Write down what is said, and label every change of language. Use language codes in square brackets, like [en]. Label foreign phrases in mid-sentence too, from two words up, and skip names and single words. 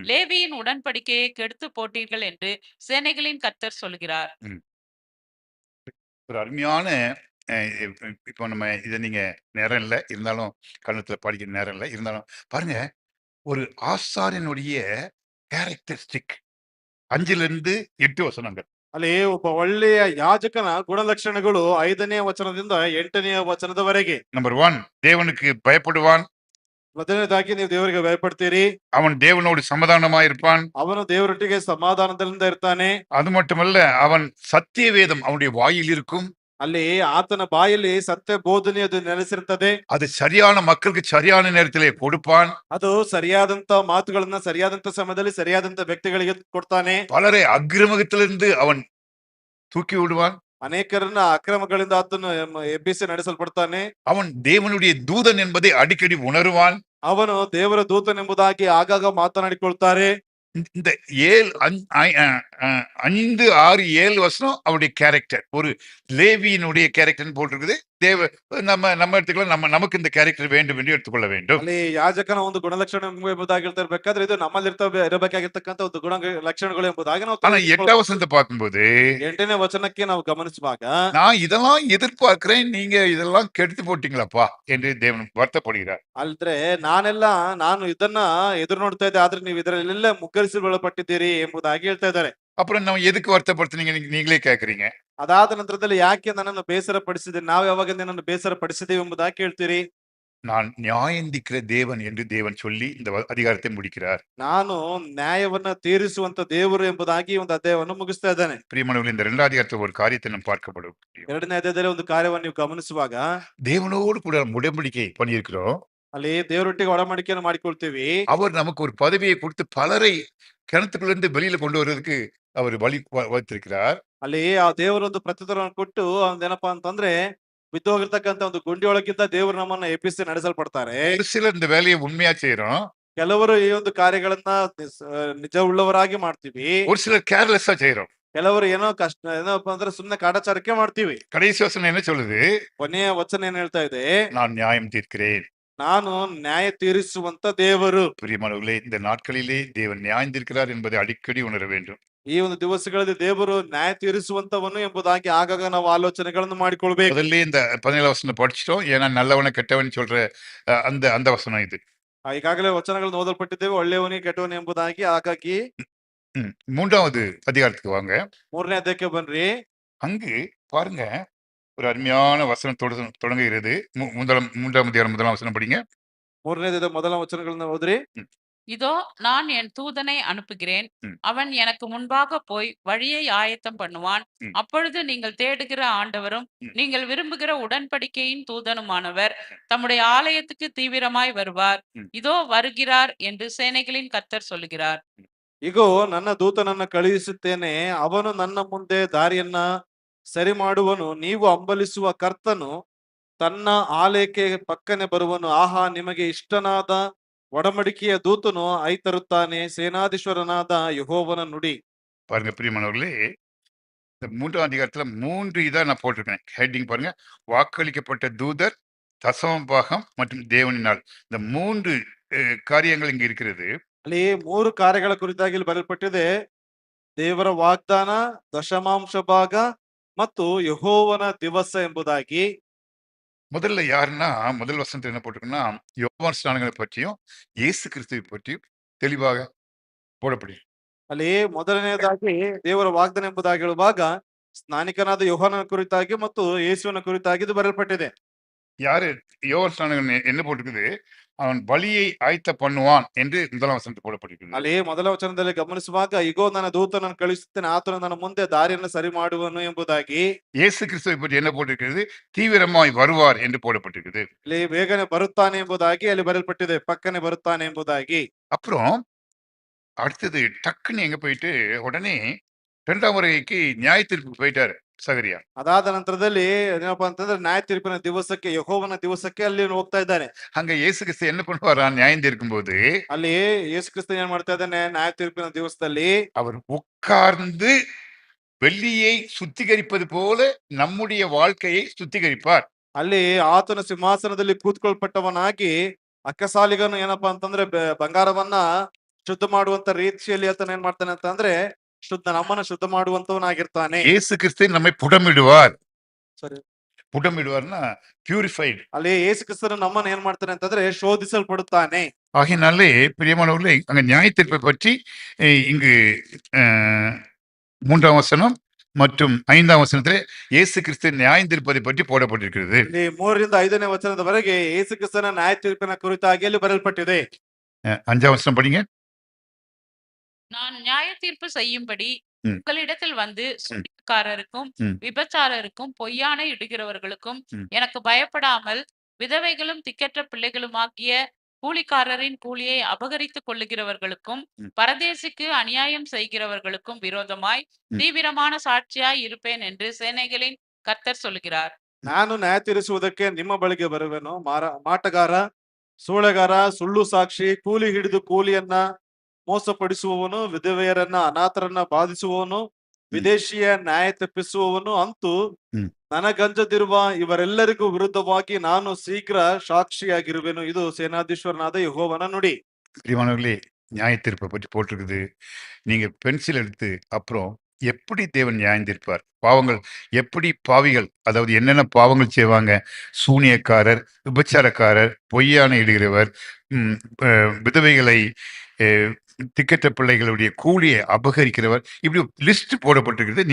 [ta] லேவியின் உடன்படிக்கையை கெடுத்து போட்டீர்கள் என்று சேனைகளின் கர்த்தர் சொல்கிறார். ஒரு அருமையான இப்போ நம்ம இதை நீங்க நேரம் இல்லை இருந்தாலும் கண்ணத்துல படிக்கிற நேரம் இல்லை இருந்தாலும் பாருங்க, ஒரு ஆசாரியனுடைய கேரக்டரிஸ்டிக் 5லிருந்து 8 வசனங்கள். [kn] ಅಲ್ಲಿ ಒಬ್ಬ ಒಳ್ಳೆಯ ಯಾಜಕನ ಗುಣಲಕ್ಷಣಗಳು 5ನೇ ವಚನದಿಂದ 8ನೇ ವಚನದವರೆಗೆ. [ta] நம்பர் 1, தேவனுக்கு பயப்படுவான். [kn] ಮೊದಲನೇದಾಗಿ ನೀವು ದೇವರಿಗೆ ಭಯಪಡ್ತೀರಿ. [ta] அவன் தேவனோடு சமாதானமாயிருப்பான். [kn] ಅವನು ದೇವರೊಟ್ಟಿಗೆ ಸಮಾಧಾನದಿಂದ ಇರ್ತಾನೆ. [ta] அது மட்டுமல்ல, அவன் சத்திய வேதம் அவனுடைய வாயில் இருக்கும். [kn] ಅಲ್ಲಿ ಆತನ ಬಾಯಲ್ಲಿ ಸತ್ಯ ಬೋಧನೆ ಅದು ನೆಲೆಸಿರ್ತದೆ. [ta] அது சரியான மக்களுக்கு சரியான நேரத்திலே கொடுப்பான். [kn] ಅದು ಸರಿಯಾದಂತ ಮಾತುಗಳನ್ನ ಸರಿಯಾದಂತ ಸಮಯದಲ್ಲಿ ಸರಿಯಾದಂತ ವ್ಯಕ್ತಿಗಳಿಗೆ ಕೊಡ್ತಾನೆ. [ta] பலரை அக்கிரமத்திலிருந்து அவன் தூக்கி விடுவான். [kn] ಅನೇಕರನ್ನ ಅಕ್ರಮಗಳಿಂದ ಆತನು ಎಬ್ಬಿಸಿ ನಡೆಸಲ್ಪಡ್ತಾನೆ. [ta] அவன் தேவனுடைய தூதன் என்பதை அடிக்கடி உணருவான். [kn] ಅವನು ದೇವರ ದೂತನೆಂಬುದಾಗಿ ಆಗಾಗ ಮಾತನಾಡಿಕೊಳ್ತಾರೆ. [ta] இந்த 5, 6, 7 வசனம் அவருடைய கேரக்டர், ஒரு லேவியினுடைய கேரக்டர் போட்டிருக்குது. நம்ம எடுத்துக்கலாம், நமக்கு இந்த கேரக்டர் வேண்டும் என்று எடுத்துக்கொள்ள வேண்டும். [kn] ಅಲ್ಲಿ ಯಾಜಕನ ಒಂದು ಗುಣಲಕ್ಷಣ ಎಂಬುದಾಗಿ ಹೇಳ್ತಿರ್ಬೇಕಾದ್ರೆ ಇದು ನಮ್ಮಲ್ಲಿ ಇರಬೇಕಾಗಿರ್ತಕ್ಕಂಥ ಒಂದು ಗುಣ ಲಕ್ಷಣಗಳು ಎಂಬುದಾಗಿ ನಾವು [ta] ஆனா 8ஆம் வசனத்தை பார்க்கும்போது [kn] 8ನೇ ವಚನಕ್ಕೆ ನಾವು ಗಮನಿಸುವಾಗ [ta] நான் இதெல்லாம் எதிர்பார்க்கிறேன், நீங்க இதெல்லாம் கெடுத்து போட்டீங்களாப்பா என்று தேவன் வருத்தப்படுகிறார். [kn] ಅಲ್ದ್ರೆ ನಾನು ಇದನ್ನ ಎದುರು ನೋಡ್ತಾ ಇದ್ದೆ, ಆದ್ರೆ ನೀವು ಇದರಲ್ಲೆಲ್ಲ ಮುಗ್ಗರಿಸಿಕೊಳ್ಳಲ್ಪಟ್ಟಿದ್ದೀರಿ ಎಂಬುದಾಗಿ ಹೇಳ್ತಾ ಇದ್ದಾರೆ. [ta] அப்புறம் நம்ம எதுக்கு வருத்தப்படுத்துனீங்க நீங்களே கேக்குறீங்க. [kn] ಅದಾದ ನಂತರದಲ್ಲಿ ಯಾಕೆ ನನ್ನನ್ನು ಬೇಸರ ಪಡಿಸಿದೆ, ನಾವು ಯಾವಾಗ ನನ್ನನ್ನು ಬೇಸರ ಪಡಿಸಿದ್ದೇವೆ ಎಂಬುದಾಗಿ ಕೇಳ್ತೀರಿ. [ta] நான் நியாயந்திக்கிற தேவன் என்று தேவன் சொல்லி இந்த அதிகாரத்தை முடிக்கிறார். [kn] ನಾನು ನ್ಯಾಯವನ್ನ ತೀರಿಸುವಂತ ದೇವರು ಎಂಬುದಾಗಿ ಒಂದು ಅಧ್ಯಾಯವನ್ನು ಮುಗಿಸ್ತಾ ಇದ್ದಾನೆ. [ta] பிரியமானவர்களே, இந்த 2ஆம் அதிகாரத்தில் ஒரு காரியத்தை நாம் பார்க்கப்படும். [kn] 2ನೇ ಅಧ್ಯಾಯದಲ್ಲಿ ಒಂದು ಕಾರ್ಯವನ್ನು ನೀವು ಗಮನಿಸುವಾಗ [ta] தேவனோடு கூட உடன்படிக்கை பண்ணியிருக்கிறோம். [kn] ಅಲ್ಲಿ ದೇವರೊಟ್ಟಿಗೆ ಒಡಂಬಡಿಕೆಯನ್ನು ಮಾಡಿಕೊಳ್ತೀವಿ. [ta] அவர் நமக்கு ஒரு பதவியை கொடுத்து பலரை கிணத்துக்குள்ள இருந்து வெளியில கொண்டு வருவதற்கு அவர் வழி வைத்திருக்கிறார். [kn] ಅಲ್ಲಿ ಆ ದೇವರೊಂದು ಪ್ರತ್ಯುತ್ತರವನ್ನು ಕೊಟ್ಟು ಏನಪ್ಪಾ ಅಂತಂದ್ರೆ ಬಿದ್ದೋಗಿರ್ತಕ್ಕಂಥ ಒಂದು ಗುಂಡಿಯೊಳಗಿಂದ ದೇವರು ನಮ್ಮನ್ನ ಎಬ್ಬಿಸಿ ನಡೆಸಲ್ಪಡ್ತಾರೆ. [ta] ஒரு சிலர் இந்த வேலையை உண்மையா செய்யறோம். [kn] ಕೆಲವರು ಈ ಒಂದು ಕಾರ್ಯಗಳನ್ನ ನಿಜವುಳ್ಳವರಾಗಿ ಮಾಡ್ತೀವಿ. [ta] ஒரு சிலர் கேர்லெஸ்ஸா செய்யறோம். [kn] ಕೆಲವರು ಏನಪ್ಪಾ ಅಂದ್ರೆ ಸುಮ್ನೆ ಕಾಟಾಚಾರಕ್ಕೆ ಮಾಡ್ತೀವಿ. [ta] கடைசி வசனம் என்ன சொல்லுது? [kn] ಕೊನೆಯ ವಚನ ಏನ್ ಹೇಳ್ತಾ ಇದೆ? [ta] நான் நியாயம் தீர்க்கிறேன். [kn] ನಾನು ನ್ಯಾಯ ತೀರಿಸುವಂತ ದೇವರು. [ta] பிரியமானவர்களே, இந்த நாட்களிலே தேவன் நியாயம் தீர்க்கிறார் என்பதை அடிக்கடி உணர வேண்டும். [kn] ಈ ಒಂದು ದಿವಸಗಳಲ್ಲಿ ದೇವರು ನ್ಯಾಯ ತೀರಿಸುವಂತವನು ಎಂಬುದಾಗಿ ಆಗಾಗ ನಾವು ಆಲೋಚನೆಗಳನ್ನು ಮಾಡಿಕೊಳ್ಬೇಕು. [ta] முதல்ல இந்த 17 வசனம் படிச்சிட்டோம். ஏன்னா நல்லவன கெட்டவன் சொல்ற அந்த வசனம் இது. [kn] ಈಗಾಗಲೇ ವಚನಗಳನ್ನು ಓದಲ್ಪಟ್ಟಿದ್ದೇವೆ, ಒಳ್ಳೆಯವನೇ ಕೆಟ್ಟವನೇ ಎಂಬುದಾಗಿ. ಹಾಗಾಗಿ [ta] 3வது அதிகாரத்துக்கு வாங்க. [kn] 3ನೇ ಅಧ್ಯಾಯಕ್ಕೆ ಬನ್ರಿ. [ta] அங்கு பாருங்க, ஒரு அருமையான வசனம் தொடங்குகிறது. 3ஆம் அதிகாரம் 1ஆம் வசனம் படிங்க. [kn] 3ನೇ ಅಧ್ಯಾಯದ ಮೊದಲ ವಚನಗಳನ್ನ ಓದ್ರಿ. [ta] இதோ நான் என் தூதனை அனுப்புகிறேன். ம். அவன் எனக்கு முன்பாக போய் வழியை ஆயத்தம் பண்ணுவான். ம். அப்பொழுது நீங்கள் தேடுகிற ஆண்டவரும் ம். நீங்கள் விரும்புகிற உடன்படிக்கையின் தூதனுமானவர் தம்முடைய ஆலயத்துக்கு தீவிரமாய் வருவார். ம். இதோ வருகிறார் என்று சேனைகளின் கர்த்தர் சொல்லுகிறார். [kn] ಇಗೋ ನನ್ನ ದೂತನನ್ನ ಕಳುಹಿಸುತ್ತೇನೆ, ಅವನು ನನ್ನ ಮುಂದೆ ದಾರಿಯನ್ನ ಸರಿ ಮಾಡುವನು. ನೀವು ಹಂಬಲಿಸುವ ಕರ್ತನು ತನ್ನ ಆಲಯಕ್ಕೆ ಪಕ್ಕನೆ ಬರುವನು. ಆಹಾ, ನಿಮಗೆ ಇಷ್ಟನಾದ ಒಡಂಬಡಿಕೆಯ ದೂತನು ಐತರುತ್ತಾನೆ, ಸೇನಾಧೀಶ್ವರನಾದ ಯೆಹೋವನ ನುಡಿ. [ta] பாருங்க பிரியமானவர்களே, இந்த 3ஆம் அதிகாரத்துல 3 இதா நான் போட்டிருக்கேன். ஹெட்டிங் பாருங்க. வாக்களிக்கப்பட்ட தூதர், தசம பாகம் மற்றும் தேவனினால். இந்த 3 காரியங்கள் இங்க இருக்கிறது. [kn] ಅಲ್ಲಿ 3 ಕಾರ್ಯಗಳ ಕುರಿತಾಗಿ ಇಲ್ಲಿ ಬರೆಯಲ್ಪಟ್ಟಿದೆ. ದೇವರ ವಾಗ್ದಾನ, ದಶಮಾಂಶ ಭಾಗ ಮತ್ತು ಯೆಹೋವನ ದಿವಸ ಎಂಬುದಾಗಿ. [ta] முதல்ல யாருன்னா, முதல் வசனத்துல என்ன போட்டிருக்குன்னா, யோவான் ஸ்நானங்களை பற்றியும், இயேசு கிறிஸ்துவை பற்றியும் தெளிவாக போடப்படும். [kn] ಅಲ್ಲಿ ಮೊದಲನೆಯದಾಗಿ ದೇವರ ವಾಗ್ದಾನ ಎಂಬುದಾಗಿ ಹೇಳುವಾಗ ಸ್ನಾನಿಕನಾದ ಯೋಹಾನನ ಕುರಿತಾಗಿ ಮತ್ತು ಯೇಸುವಿನ ಕುರಿತಾಗಿ ಇದು ಬರೆಯಲ್ಪಟ್ಟಿದೆ. [ta] யாரு யோவான் ஸ்நானகன் என்ன போட்டிருக்குது? அவன் பலியை ஆயத்த பண்ணுவான் என்று முதலாம் வசனத்தில் போடப்பட்டிருக்கிறது. [kn] ಅಲ್ಲಿ ಮೊದಲ ವಚನದಲ್ಲಿ ಗಮನಿಸುವಾಗ, ಇಗೋ ನನ್ನ ದೂತನನ್ನು ಕಳುಹಿಸುತ್ತೇನೆ, ಆತನು ನನ್ನ ಮುಂದೆ ದಾರಿಯನ್ನು ಸರಿ ಮಾಡುವನು ಎಂಬುದಾಗಿ. [ta] இயேசு கிறிஸ்துவை பற்றி என்ன போட்டிருக்கிறது? தீவிரமாய் வருவார் என்று போடப்பட்டிருக்குது. [kn] ಅಲ್ಲಿ ಬೇಗನೆ ಬರುತ್ತಾನೆ ಎಂಬುದಾಗಿ ಅಲ್ಲಿ ಬರೆಯಲ್ಪಟ್ಟಿದೆ, ಪಕ್ಕನೆ ಬರುತ್ತಾನೆ ಎಂಬುದಾಗಿ. [ta] அப்புறம் அடுத்தது டக்குன்னு எங்க போயிட்டு உடனே 2ஆம் வருகைக்கு நியாய தீர்ப்புக்கு போயிட்டாரு சகரியா. [kn] ಅದಾದ ನಂತರದಲ್ಲಿ ಏನಪ್ಪಾ ಅಂತಂದ್ರೆ ನ್ಯಾಯ ತೀರ್ಪಿನ ದಿವಸಕ್ಕೆ, ಯೆಹೋವನ ದಿವಸಕ್ಕೆ ಅಲ್ಲಿ ಹೋಗ್ತಾ ಇದ್ದಾನೆ. [ta] அங்க இயேசு கிறிஸ்து என்ன பண்ணுவாரா? நியாயம் தீர்க்கும் போது [kn] ಅಲ್ಲಿ ಯೇಸು ಕ್ರಿಸ್ತ ಏನ್ ಮಾಡ್ತಾ ಇದ್ದಾನೆ? ನ್ಯಾಯ ತೀರ್ಪಿನ ದಿವಸದಲ್ಲಿ [ta] அவர் உட்கார்ந்து வெள்ளியை சுத்திகரிப்பது போல நம்முடைய வாழ்க்கையை சுத்திகரிப்பார். [kn] ಅಲ್ಲಿ ಆತನ ಸಿಂಹಾಸನದಲ್ಲಿ ಕೂತ್ಕೊಳ್ಪಟ್ಟವನಾಗಿ ಅಕ್ಕಸಾಲಿಗನು ಏನಪ್ಪಾ ಅಂತಂದ್ರೆ ಬಂಗಾರವನ್ನ ಶುದ್ಧ ಮಾಡುವಂತ ರೀತಿಯಲ್ಲಿ ಆತನ ಏನ್ ಮಾಡ್ತಾನೆ ಅಂತಂದ್ರೆ ನಮ್ಮನ್ನ ಶುದ್ಧ ಮಾಡುವಂತವನಾಗಿರ್ತಾನೆ. [ta] இயேசு கிறிஸ்து நம்மை புடமிடுவார். [kn] ಸರಿ, [ta] புடமிடுவார்னா பியூரிஃபைடு. [kn] ಅಲ್ಲಿ ಯೇಸು ಕ್ರಿಸ್ತನು ನಮ್ಮನ್ನ ಏನ್ ಮಾಡ್ತಾನೆ ಅಂತಂದ್ರೆ ಶೋಧಿಸಲ್ಪಡುತ್ತಾನೆ. [ta] ஆகையினாலே பிரியமானவர்களே, அங்க நியாய தீர்ப்பை பற்றி இங்கு 3ஆம் வசனம் மற்றும் 5ஆம் வசனத்திலே இயேசு கிறிஸ்து நியாயம் தீர்ப்பதை பற்றி போடப்பட்டிருக்கிறது. [kn] ಇಲ್ಲಿ 3ರಿಂದ 5ನೇ ವಚನದವರೆಗೆ ಯೇಸು ಕ್ರಿಸ್ತನ ನ್ಯಾಯ ತೀರ್ಪಿನ ಕುರಿತಾಗಿ ಅಲ್ಲಿ ಬರೆಯಲ್ಪಟ್ಟಿದೆ. [ta] 5ஆம் வசனம் படிங்க. நான் நியாய தீர்ப்பு செய்யும்படி ம். உங்களிடத்தில் வந்து சூனியக்காரருக்கும் ம். விபச்சாரருக்கும் பொய்யான இடுகிறவர்களுக்கும் ம். எனக்கு பயப்படாமல் விதவைகளும் திக்கற்ற பிள்ளைகளுமாகிய கூலிக்காரரின் கூலியை அபகரித்துக் கொள்ளுகிறவர்களுக்கும் ம். பரதேசிக்கு அநியாயம் செய்கிறவர்களுக்கும் விரோதமாய் ம். தீவிரமான சாட்சியாய் இருப்பேன் என்று சேனைகளின் கர்த்தர் சொல்லுகிறார். [kn] ನಾನು ನ್ಯಾಯ ತೀರಿಸುವುದಕ್ಕೆ ನಿಮ್ಮ ಬಳಿಗೆ ಬರುವೆನು. ಮಾಟಗಾರ, ಸೂಳೆಗಾರ, ಸುಳ್ಳು ಸಾಕ್ಷಿ, ಕೂಲಿ ಹಿಡಿದು ಕೂಲಿಯನ್ನ ಮೋಸಪಡಿಸುವವನು, ವಿಧವೆಯರನ್ನ ಅನಾಥರನ್ನ ಬಾಧಿಸುವವನು, ವಿದೇಶಿಯ ನ್ಯಾಯ ತಪ್ಪಿಸುವವನು, ಅಂತೂ ಹ್ಮ್. ನನಗಂಜದಿರುವ ಇವರೆಲ್ಲರಿಗೂ ವಿರುದ್ಧವಾಗಿ ನಾನು ಶೀಘ್ರ ಸಾಕ್ಷಿಯಾಗಿರುವೆನು. ಇದು ಸೇನಾಧೀಶ್ವರನಾದ ಯೆಹೋವನ ನುಡಿ. [ta] பிரியமானவர்களே, நியாய தீர்ப்பை பற்றி போட்டிருக்குது. நீங்க பென்சில் எடுத்து அப்புறம் எப்படி தேவன் நியாயம் தீர்ப்பார், பாவங்கள் எப்படி பாவிகள், அதாவது என்னென்ன பாவங்கள் செய்வாங்க, சூனியக்காரர், விபச்சாரக்காரர், பொய்யான இடுகிறவர், விதவைகளை, திக்கற்ற பிள்ளைகளுடைய கூலியை அபகரிக்கிறவர், இப்படி லிஸ்ட் போடப்பட்டிருக்கிறது.